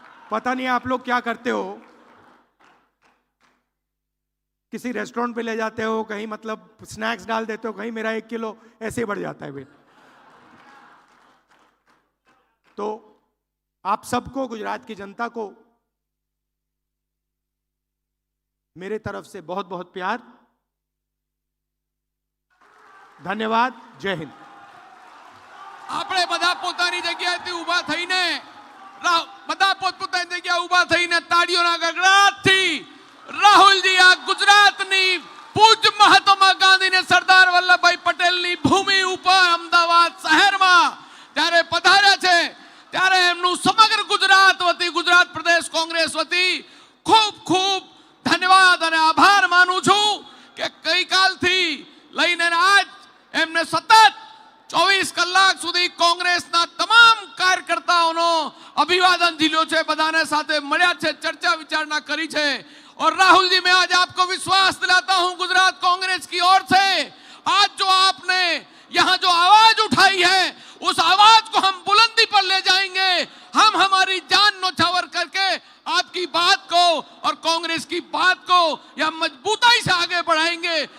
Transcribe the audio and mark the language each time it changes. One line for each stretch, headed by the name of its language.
Hindi: पता नहीं आप लोग क्या करते हो, किसी रेस्टोरेंट पे ले जाते हो, कहीं मतलब स्नैक्स डाल देते हो, कहीं मेरा 1 किलो ऐसे ही बढ़ जाता है वेट। तो आप सबको, गुजरात की जनता को मेरे तरफ से बहुत बहुत प्यार, ધન્યવાદ।
Gujarati: જય હિન્દ। આપણે બધા પોતાની જગ્યાએથી ઊભા થઈને, બધા પોતપોતાની જગ્યાએ ઊભા થઈને તાળીઓના ગગડાટથી રાહુલજી આ ગુજરાતની પૂજ્ય મહાત્મા ગાંધી ને સરદાર વલ્લભભાઈ પટેલની ભૂમિ ઉપર અમદાવાદ શહેરમાં જ્યારે પધાર્યા છે, ત્યારે એમનું સમગ્ર ગુજરાત વતી, ગુજરાત પ્રદેશ કોંગ્રેસ વતી ખૂબ ખૂબ ધન્યવાદ અને આભાર માનું છું કે ગઈકાલથી લઈને આજ એમને સતત 24 કલાક સુધી કોંગ્રેસના તમામ કાર્યકર્તાઓનો અભિવાદન ઝીલ્યો છે, બધાને સાથે મળ્યા છે, ચર્ચા વિચારણા કરી છે।
Hindi: और राहुल जी, मैं आज आपको विश्वास दिलाता हूं गुजरात कांग्रेस की ओर से, आज जो आपने यहां जो आवाज उठाई है उस आवाज को हम बुलंदी पर ले जाएंगे। हम हमारी जान न्यौछावर करके आपकी बात को और कांग्रेस की बात को या मजबूताई से आगे बढ़ाएंगे।